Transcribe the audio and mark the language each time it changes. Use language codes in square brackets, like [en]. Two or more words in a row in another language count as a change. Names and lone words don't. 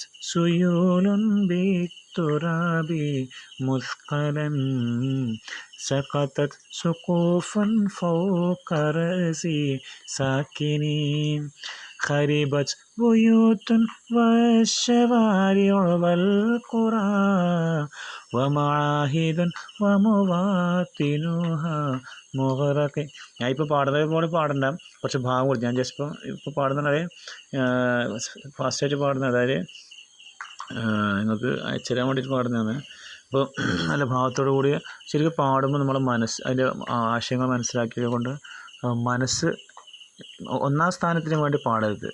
[ar] سيول بالتراب مثقلا سقطت سقوفا فوق رأس ساكنين خربت بيوت والشوارع والقرى ومعاهد ومواطنها മുഗറഖ്. [ml] ഞാൻ ഇപ്പോൾ പാടുന്നത് പോലെ പാടണ്ട, കുറച്ച് ഭാഗം കൊടുത്തു. ഞാൻ ജസ്റ്റ് ഇപ്പോൾ പാടുന്നത് ഫാസ്റ്റായിട്ട് പാടുന്നത്, അതായത് നിങ്ങൾക്ക് അയച്ചുതരാൻ വേണ്ടിയിട്ട് പാടുന്നതാണ്. അപ്പോൾ നല്ല ഭാവത്തോടു കൂടി ശരിക്കും പാടുമ്പോൾ നമ്മളെ മനസ്സ് അതിൻ്റെ ആശയങ്ങൾ മനസ്സിലാക്കിയത് കൊണ്ട് മനസ്സ് ഒന്നാം സ്ഥാനത്തിന് വേണ്ടി പാടരുത്.